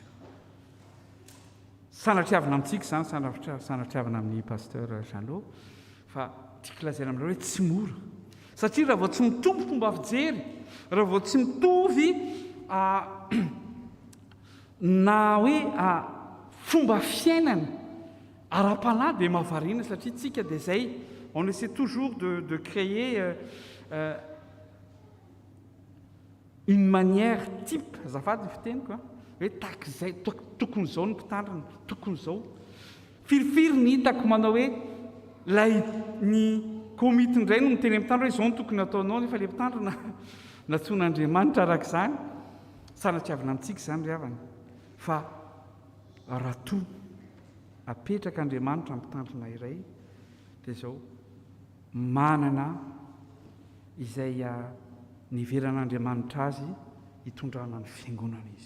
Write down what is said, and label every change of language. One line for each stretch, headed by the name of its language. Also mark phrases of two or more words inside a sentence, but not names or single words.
Malagasy: Sanatriavana amintsika zany, sanatriavana amin'ny pasteur Janot, fa tiako lazaina aminareo hoe tsy mora, satria raha vao tsy mitombo fomba fijery, raha vao tsy mitovy na hoe fomba fiainana ara-panahy dia mahavariana, satria tsika dia izay
French: on essaie toujours de créer une manière type,
Malagasy: azafady ny fiteniko hoe tahaka izay tokony izao ny mpitandrina, tokony izao. Firifiry ny hitako manao hoe lay ny komity indray no miteny mpitandrina hoe izao no tokony ataonao, nefa ilay mpitandrina natsoin'Andriamanitra araka izany. Sanatriavana amintsika izany ry havana, fa raha toa apetraka Andriamanitra mpitandrina iray dia izao manana izay niveran'Andriamanitra azy hitondrana ny fiangonana izy.